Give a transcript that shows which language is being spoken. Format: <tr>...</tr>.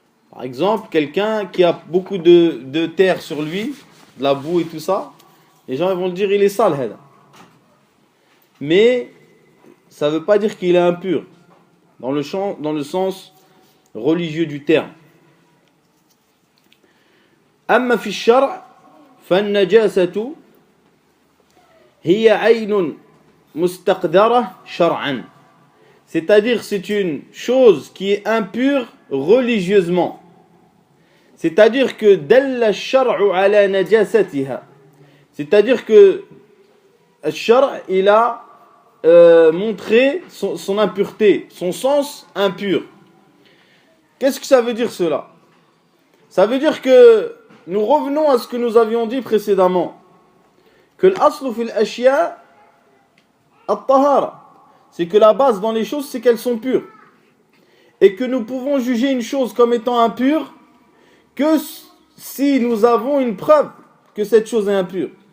<fr>Par exemple, quelqu'un qui a beaucoup de terre sur lui, de la boue et tout ça, les gens vont le dire il est sale. Mais ça ne veut pas dire qu'il est impur, dans le sens religieux du terme.</fr> <ar>أما في الشرع فالنجاسة هي عين مستقدرة شرعا.</ar> <fr>C'est-à-dire c'est une chose qui est impure religieusement. C'est-à-dire que</fr> <ar>دل الشرع على نجاستها.</ar> <fr>C'est-à-dire que le shar' il a montré son impureté, son sens impur. Qu'est-ce que ça veut dire cela? Ça veut dire que nous revenons à ce que nous avions dit précédemment, que</fr> <ar>l'aslu fil ashya at-tahara,</ar> <fr>c'est que la base dans les choses c'est qu'elles sont pures, et que nous pouvons juger une chose comme étant impure que si nous avons une preuve que cette chose est impure.</fr>